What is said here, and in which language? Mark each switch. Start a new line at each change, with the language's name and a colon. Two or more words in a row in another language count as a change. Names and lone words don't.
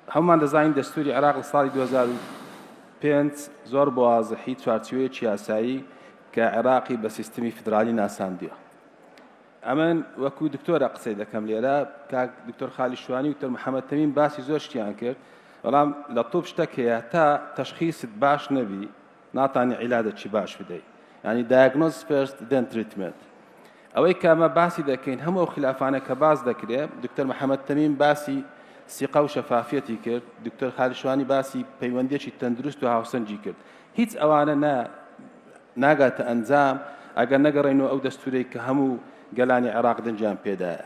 Central Kurdish: هەمومان دەزانین دەستوری عێراق لە ساڵی 2005 زۆر بە وازحی چوارچوەیەکی یاسایی کە عێراقی بە سیستمی فدرالی ناساندووە. ئەمن وەکو دکتۆرە قسەی دەکەم لێرە کاک دکتۆر خالی شوانی و دکتۆر محەممەد تەمیم باسی زۆر شتیان کرد، بەڵام لە تۆپ شتێک هەیە تا تەشخیصت باش نەبی ناتانی عیلادێکی باش بدەیت، ینی
English: diagnose first then treatment.
Central Kurdish: ئەوەی کە ئەمە باسی دەکەین هەموو خلافانە کە باز دەکرێت، دکتۆر محەممەد تەمیم باسی سیقە و شەفافیەتی کرد، دکتۆر خالی شوانی باسی پەیوەندێکی تەندروست و هاوسەنجی کرد. هیچ ئەوانە ناگاتە ئەنجام ئەگەر نەگەڕێنەوە ئەو دەستورەی کە هەموو گەلانی عێراق دەنجام پێدایە.